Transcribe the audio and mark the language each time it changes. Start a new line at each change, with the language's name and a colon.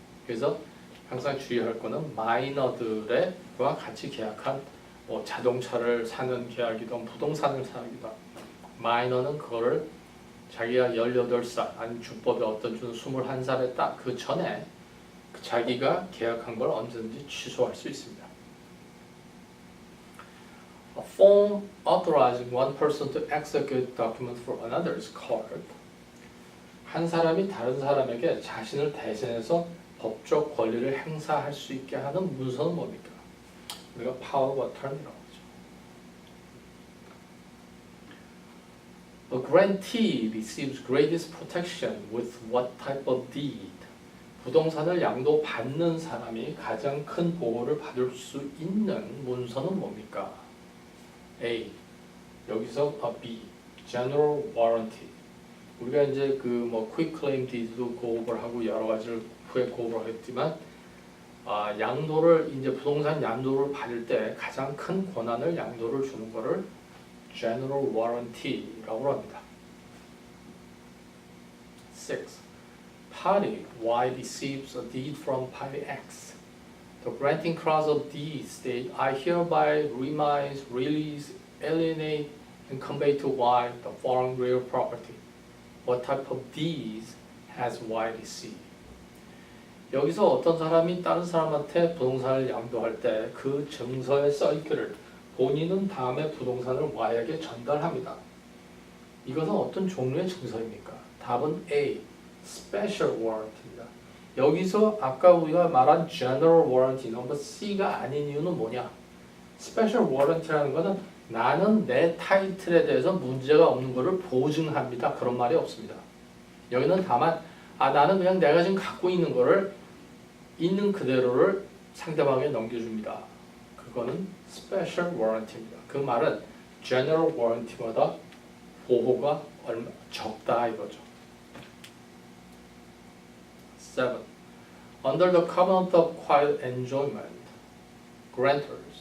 Korean: 그래서 항상 주의할 거는 마이너들과 같이 계약한 자동차를 사는 계약이든 부동산을 사기든 마이너는 그거를 자기가 18살 아니면 주법에 어떤 준 21살에 딱 그 전에 자기가 계약한 걸 언제든지 취소할 수 있습니다.
English: A form authorizing one person to execute documents for another's court.
Korean: 한 사람이 다른 사람에게 자신을 대신해서 법적 권리를 행사할 수 있게 하는 문서는 뭡니까? 우리가 power of attorney라고 하죠.
English: A grantee receives greatest protection with what type of deed?
Korean: 부동산을 양도받는 사람이 가장 큰 보호를 받을 수 있는 문서는 뭡니까?
English: A. 여기서 B. General warranty.
Korean: 우리가 이제 quick claim deed도 고업을 하고 여러 가지를 후에 고업을 했지만 양도를 이제 부동산 양도를 받을 때 가장 큰 권한을 양도를 주는 거를 General warranty라고 합니다. 6.
English: Party Y receives a deed from party X. The granting clause of deed states, I hereby remise, release, alienate, and convey to Y the following real property. What type of deeds has Y received?
Korean: 여기서 어떤 사람이 다른 사람한테 부동산을 양도할 때 그 증서에 써있기를 본인은 다음에 부동산을 Y에게 전달합니다. 이것은 어떤 종류의 증서입니까? 답은 A. Special warranty입니다. 여기서 아까 우리가 말한 General warranty 넘버 C가 아닌 이유는 뭐냐? Special warranty라는 것은 나는 내 타이틀에 대해서 문제가 없는 것을 보증합니다. 그런 말이 없습니다. 여기는 다만 나는 그냥 내가 지금 갖고 있는 거를 있는 그대로를 상대방에게 넘겨줍니다. 그거는 Special warranty입니다. 그 말은 General warranty보다 보호가 적다 이거죠. 7.
English: Under the covenant of quiet enjoyment, grantors.